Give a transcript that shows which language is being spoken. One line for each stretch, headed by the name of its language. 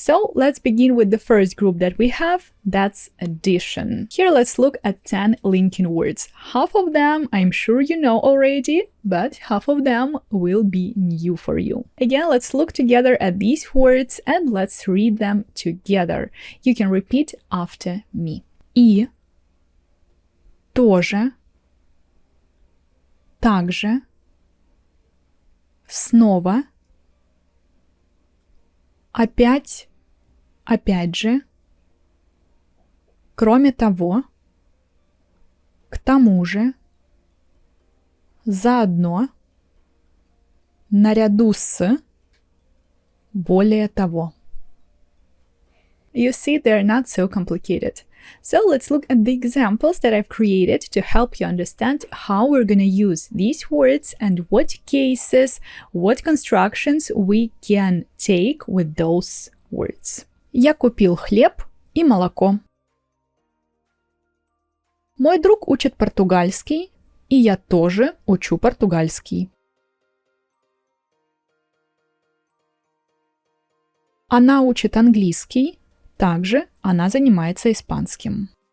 English: So let's begin with the first group that we have, that's addition. Here let's look at 10 linking words. Half of them I'm sure you know already, but half of them will be new for you. Again, let's look together at these words and let's read them together. You can repeat after me.
Russian: И, тоже, также, снова, опять, опять же, кроме того, к тому же, заодно, наряду с, более того.
English: You see, they're not so complicated. So let's look at the examples that I've created to help you understand how we're going to use these words and what cases, what constructions we can take with those words.
Russian: Я купил хлеб и молоко. Мой друг учит португальский, и я тоже учу португальский. Она учит английский. Также она занимается испанским.